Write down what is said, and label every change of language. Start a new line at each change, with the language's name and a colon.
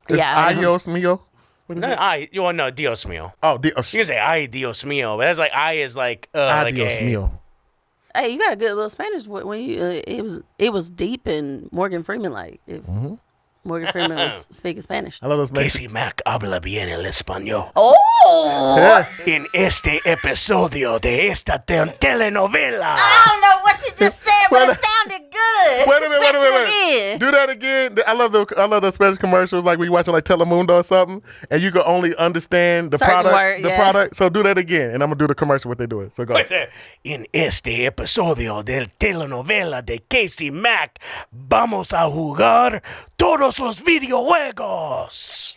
English: It's
Spanish: Adios mio. No, Dios mío. Oh, Dios.
English: You can say
Spanish: ay, Dios mío,
English: but that's like I is like
Spanish: Adios mío.
English: Hey, you got a good little Spanish when you it was deep and Morgan Freeman Morgan Freeman was speaking Spanish. I love those.
Spanish: KC Mack habla bien el español. Oh! En este episodio de esta telenovela.
English: I don't know what you just said, but it sounded good. Wait a minute. Do that again. I love the Spanish commercials, like when you watching like Telemundo or something, and you can only understand the product. So do that again, and I'm gonna do the commercial what they do it. So go.
Spanish: En este episodio de telenovela de KC Mack, vamos a jugar todos los videojuegos.